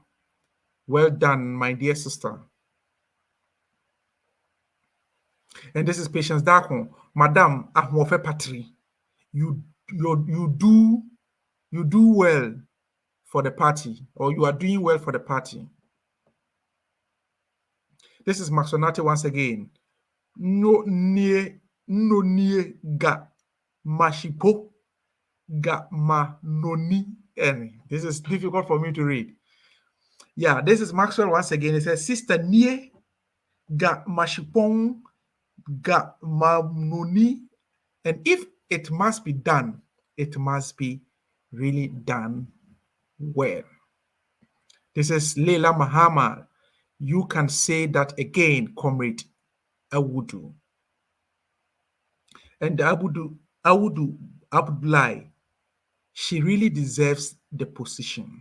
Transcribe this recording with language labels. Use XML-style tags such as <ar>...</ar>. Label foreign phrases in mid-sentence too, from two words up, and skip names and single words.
<en>Well done, my dear sister. And this is Patience Dakon. Madam Ahmofe Patri, you do well for the party, or you are doing well for the party. This is Maxonate once again. No near ga mashipo ga ma noni any. This is difficult for me to read. Yeah, this is Maxwell once again. It says, Sister near ga mashipong ga ma noni. And if it must be done, it must be really done well. This is Leila Mahama. You can say that again, Comrade Awudu. And Awudu Abdullahi, she really deserves the position.</en>